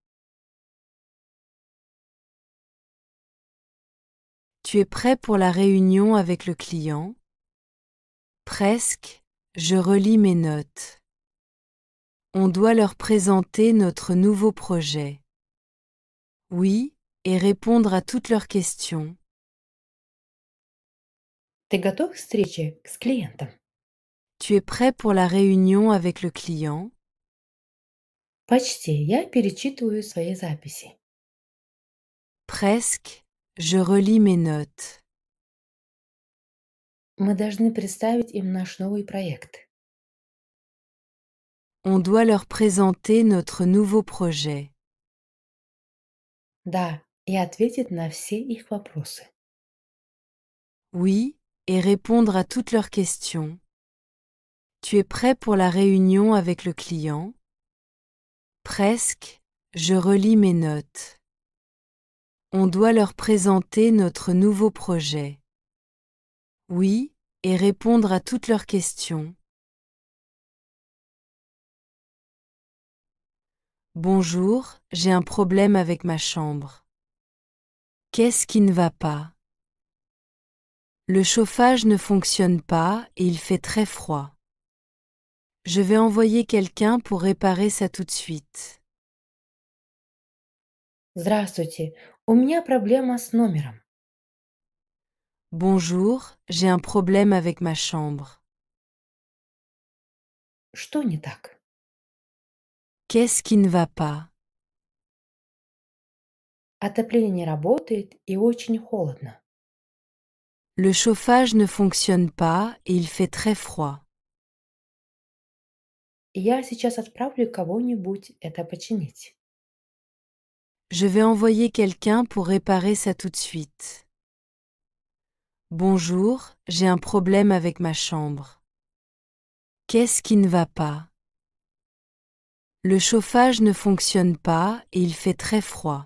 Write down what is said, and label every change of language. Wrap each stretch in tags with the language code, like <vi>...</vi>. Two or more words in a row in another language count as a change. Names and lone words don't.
<fr>Tu es prêt pour la réunion avec le client? Presque, je relis mes notes. On doit leur présenter notre nouveau projet. Oui, et répondre à toutes leurs questions.</fr> <ru>Ты готов к встрече с клиентом?</ru> <fr>Tu es prêt pour la réunion avec le client?</fr> <ru>Почти. Я перечитываю свои записи.</ru> <fr>Presque. Je relis mes notes.</fr> <ru>Мы должны представить им наш новый проект.</ru> <fr>On doit leur présenter notre nouveau projet.</fr> <ru>Да, и ответить на все их вопросы.</ru> <fr>Oui, et répondre à toutes leurs questions. Tu es prêt pour la réunion avec le client? Presque. Je relis mes notes. On doit leur présenter notre nouveau projet. Oui, et répondre à toutes leurs questions. Bonjour, j'ai un problème avec ma chambre. Qu'est-ce qui ne va pas? Le chauffage ne fonctionne pas et il fait très froid. Je vais envoyer quelqu'un pour réparer ça tout de suite.</fr> <ru>Здравствуйте, у меня проблема с номером.</ru> <fr>Bonjour, j'ai un problème avec ma chambre.</fr> <ru>Что не так?</ru> <fr>Qu'est-ce qui ne va pas?</fr> <ru>Отопление не работает и очень холодно.</ru> <fr>Le chauffage ne fonctionne pas et il fait très froid.</fr> <ru>Я сейчас отправлю кого-нибудь это починить.</ru> <fr>Je vais envoyer quelqu'un pour réparer ça tout de suite. Bonjour, j'ai un problème avec ma chambre. Qu'est-ce qui ne va pas? Le chauffage ne fonctionne pas et il fait très froid.</fr>